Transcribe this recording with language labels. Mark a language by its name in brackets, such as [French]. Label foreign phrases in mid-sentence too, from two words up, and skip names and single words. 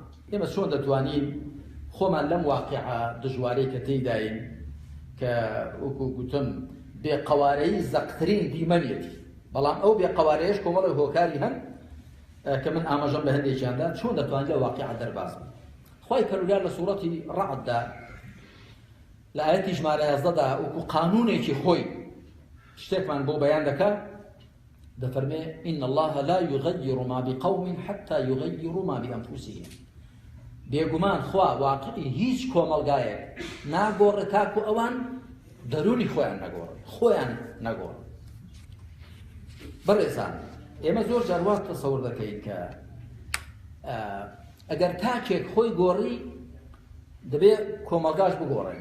[Central Kurdish] ئێمە چۆن دەتوانین خۆمان لەم واقعە دژوارەی کە تێیداین کە وەکو گوتم بێقەوارەی زەقترین دیمەنێتی، بەڵام ئەو بێقەوارەیەش کۆمەڵی هۆکاری هەن کە من ئاماژەم بە هەندێکیاندا چۆن دەتوانین لە واقعە دەرباز بین. خوای پەروەردگار لە سوورەتی ڕەعددا لە ئاەتی ژمارە 11دا وەکو قانونێکی خۆی شتێکمان بۆ بەیان دەکات، دەفەرمێ [Arabic] ئین الله لا یغەیر ما بقوم حتى یغەیروا ما بأنفسهم. [Central Kurdish] بێگومان خوا واقعی هیچ کۆمەلگایەک ناگۆڕێ تاکو ئەوان دەرونی خۆیان نەگۆڕن. بەڕێزان، ئێمە زۆر جار وا تەسەوور دەکەین کە ئەگەر تاکێک خۆی گۆڕی دەبێت کۆمەلگاش بگۆڕێ.